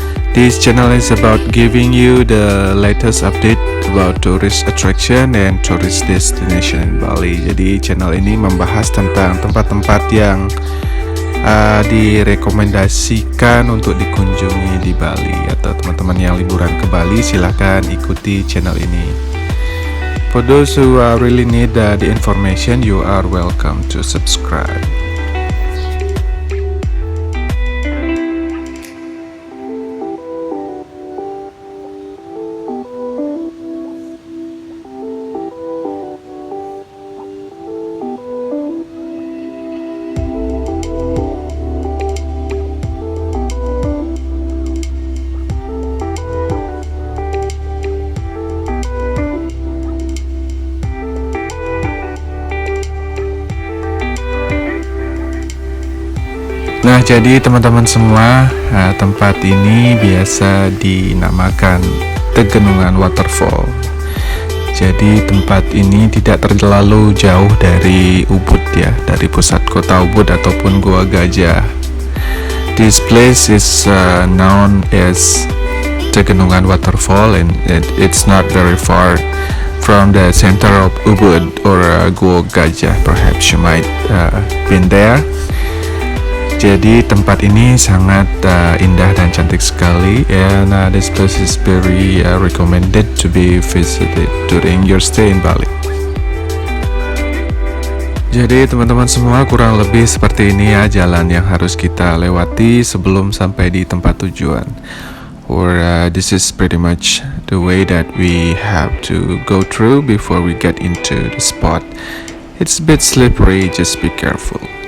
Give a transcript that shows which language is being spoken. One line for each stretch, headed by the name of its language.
English: This channel is about giving you the latest update about tourist attraction and tourist destination in Bali.
Indonesian: Jadi channel ini membahas tentang tempat-tempat yang direkomendasikan untuk dikunjungi di Bali. Atau teman-teman yang liburan ke Bali, silahkan ikuti channel ini.
English: For those who really need the information, you are welcome to subscribe.
Indonesian: Nah, jadi teman-teman semua, tempat ini biasa dinamakan Tegenungan Waterfall. Jadi tempat ini tidak terlalu jauh dari Ubud ya, dari pusat kota Ubud ataupun Goa Gajah.
English: This place is known as Tegenungan Waterfall and it's not very far from the center of Ubud or Goa Gajah. Perhaps you might been there. Jadi tempat ini sangat indah dan cantik sekali, and this place is very recommended to be visited during your stay in Bali.
Indonesian: Jadi teman-teman semua, kurang lebih seperti ini ya jalan yang harus kita lewati sebelum sampai di tempat tujuan.
English: Or this is pretty much the way that we have to go through before we get into the spot. It's a bit slippery, just be careful.